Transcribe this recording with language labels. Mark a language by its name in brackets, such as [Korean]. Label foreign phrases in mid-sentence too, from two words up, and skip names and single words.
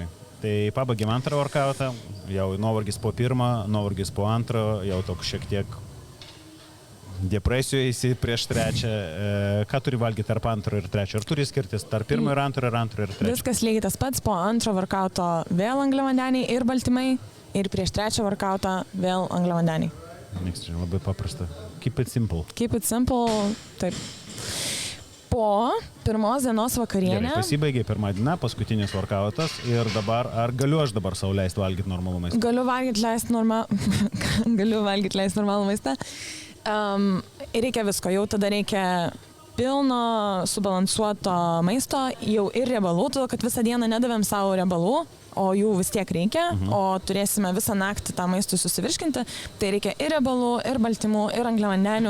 [Lithuanian] Tai pabaigėm antrą workoutą, jau nuovargis po pirmą, nuovargis po antro, jau toks šiek tiek depresijoje įsi prieš trečią. Ką turi valgyti tarp antro ir trečio? Ar turi skirtis tarp pirmo ir antro ir trečio? Viskas lygiai tas pats, po antro workouto vėl angliavandeniai ir baltymai ir prieš trečią workoutą vėl angliavandeniai. Labai paprasta. [English] Keep it simple. Keep it simple, [Lithuanian] taip. Po pirmos dienos vakarienę. Gerai, pasibaigė pirmą dieną, paskutinis workoutas ir dabar, ar galiu aš dabar sau leisti valgyti normalų maistą? Galiu valgyti leisti normalų maistą. Reikia visko, jau tada reikia pilno, subalansuoto maisto, jau ir riebalų, todėl kad visą dieną nedavėm savo riebalų, o jų vis tiek reikia, o turėsime visą naktį tą maistą susivirškinti, tai reikia ir riebalų, ir baltymų, ir angliavandenių.